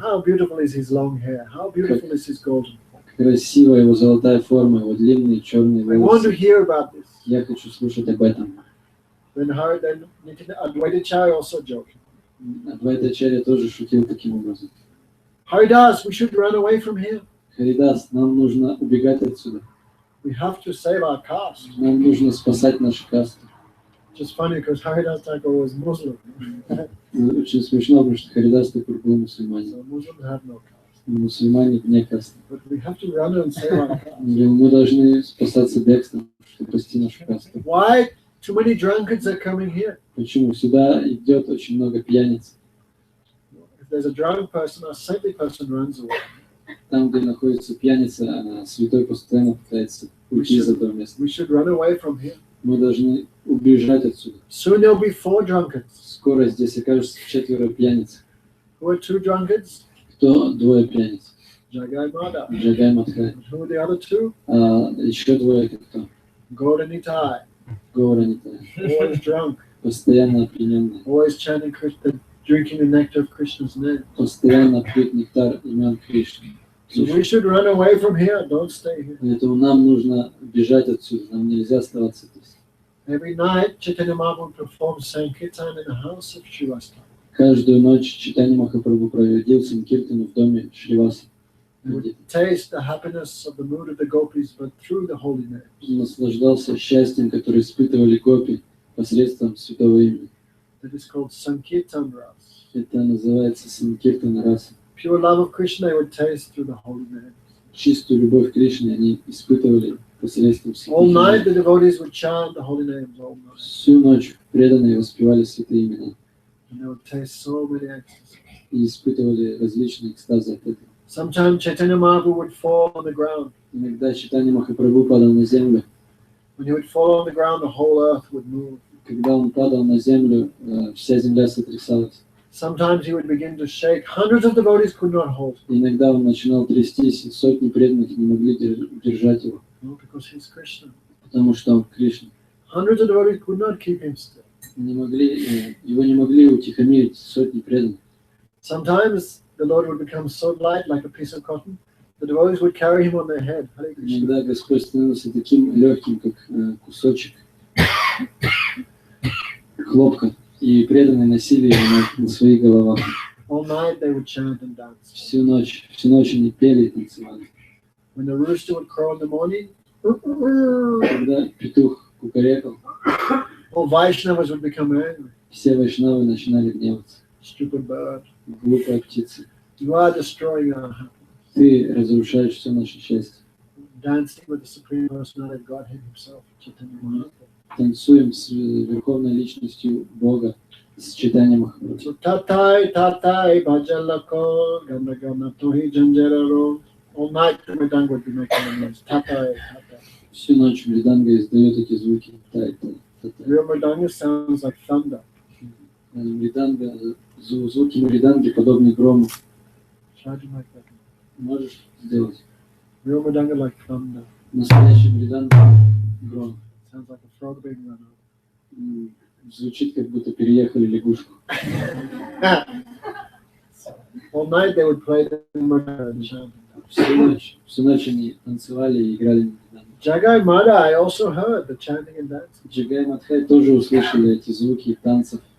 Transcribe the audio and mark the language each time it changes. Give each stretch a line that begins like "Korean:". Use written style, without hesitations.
English: how beautiful is his long hair, how beautiful is his golden form.
Russian: красивая его золотая форма, его длинные черные
English: I want to
Russian: волосы.
English: hear about this.
Russian: Я хочу слушать об этом.
English: Then Advaita Chaya also joked.
Russian: Адвайта Ачарья тоже шутил таким образом.
English: Haridas, we should run away from here.
Russian: Харидас, нам нужно убегать отсюда.
English: We have to save our caste.
Russian: Нам нужно спасать наши касты.
English: Just funny because Haridas Thakur was Muslim.
Russian: Очень смешно, потому что Харидас Такур был мусульманин.
English: So Muslims have no caste.
Russian: Мусульмане вне касты.
English: But we have to run and save our caste.
Russian: Мы должны спасаться бегством, чтобы спасти нашу касту.
English: Why? Too many drunkards are coming here.
Russian: Почему? Сюда идет очень много пьяниц.
English: If there's a drunk person, a saintly person runs away.
Russian: Там, где находится пьяница, святой постоянно пытается уйти из этого места.
English: We should run away from here.
Russian: Мы должны убежать отсюда.
English: Soon there'll be 4 drunkards.
Russian: Скоро здесь окажется 4 пьяниц.
English: Who are 2 drunkards?
Russian: Кто 2 пьяниц?
English: Jagai Madha.
Russian: Джагай Мадхай.
English: And who are the other 2?
Russian: А еще 2 это кто?
English: Gauranitai.
Russian: Гауранита.
English: Always drunk.
Russian: Постоянно опьяненные.
English: Always chanting Krishna, drinking the nectar of Krishna's name.
Russian: Постоянно пьют нектар имен Кришны.
English: So we should run away from here. Don't stay here.
Russian: Поэтому нам нужно бежать отсюда. Нам нельзя оставаться здесь.
English: Every night, Chaitanya Mahaprabhu performs Sankirtan in the house of Srivastava.
Russian: Каждую ночь Чайтанья Махапрабху проводил Санкиртану в доме Шриваса.
English: He would taste the happiness of the mood of the gopis, but through the holy name.
Russian: Он наслаждался счастьем, которое испытывали гопи посредством святого имени.
English: That is called Sankirtan Ras.
Russian: Это называется Санкиртана раса.
English: Pure love of Krishna they would taste through the holy name.
Russian: Чистую любовь к Кришне они испытывали посредством святых
English: All night the
Russian: имен.
English: devotees would chant the holy names all night.
Russian: Всю ночь преданные воспевали святые имена
English: And they would taste so many ecstasies.
Russian: и испытывали различные экстазы от этого.
English: Sometimes Chaitanya Mahaprabhu would fall on the ground.
Russian: Иногда Чайтанья Махапрабху падал на землю.
English: When he would fall on the ground, the whole earth would move.
Russian: Когда он падал на землю, вся земля сотрясалась.
English: Sometimes he would begin to shake. Hundreds of devotees could not hold him.
Russian: Иногда он начинал трястись, и сотни преданных не могли удержать его,
English: No, because he's Krishna.
Russian: потому что он Кришна.
English: Hundreds of devotees could not keep him still.
Russian: Его не могли утихомирить сотни преданных.
English: Sometimes the Lord would become so light, like a piece of cotton, the devotees would carry him on their head. Hare Krishna.
Russian: Иногда Господь становился таким легким, как кусочек хлопка, и преданные носили его на своих головах.
English: All night they would chant and dance.
Russian: Всю ночь они пели и танцевали.
English: When the rooster would crow in the morning,
Russian: Когда петух кукарекал,
English: all Vaishnavas would become angry.
Russian: все вайшнавы начинали гневаться.
English: Stupid bird.
Russian: Глупая птица.
English: You are destroying our happiness.
Russian: ты разрушаешь все наше счастье.
English: Dancing with the Supreme Personality of Godhead Himself, Chaitanya Mahaprabhu.
Russian: Танцуем с Верховной Личностью Бога, с Чайтанья Махапрабху. So tatai tatai bhajalako gana gana tohi janjararo.
English: All night the Mridanga would be making the noise. Tatai tatai.
Russian: Всю ночь Мриданга издает эти звуки.
English: Real Mridanga sounds like thunder.
Russian: Мриданга, звуки Мриданги подобны грому.
English: Try to make that.
Russian: Можешь сделать?
English: Real Mridanga like thunder.
Russian: Настоящий Мриданга гром.
English: Sounds like a frog being run over.
Russian: Звучит, как будто переехали лягушку.
English: All night they would play the Mridanga and chant.
Russian: Всю ночь они танцевали и играли на Мриданге.
English: Jagai Madhai also heard the chanting and dancing.
Russian: Джагай и Мадхай тоже услышали эти звуки танцев,